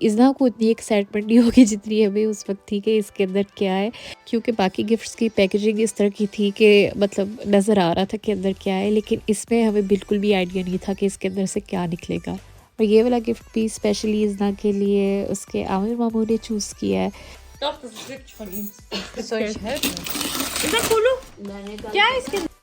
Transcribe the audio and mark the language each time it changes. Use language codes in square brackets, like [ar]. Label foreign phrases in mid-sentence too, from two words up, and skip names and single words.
[hi] इज़ना को उतनी एक्साइटमेंट नहीं होगी जितनी हमें उस वक्त थी कि इसके अंदर क्या है, क्योंकि बाकी गिफ्ट्स की पैकेजिंग इस तरह की थी कि मतलब नज़र आ रहा था कि अंदर क्या है, लेकिन इसमें हमें बिल्कुल भी आइडिया नहीं था कि इसके अंदर से क्या निकलेगा। और ये वाला गिफ्ट भी स्पेशली इज़ना के लिए उसके आमिर मामू ने चूज़ किया है। [de] Doch, das ist wirklich von ihm. Soll ich helfen? Ist das Kulu? [hi] क्या है इसके?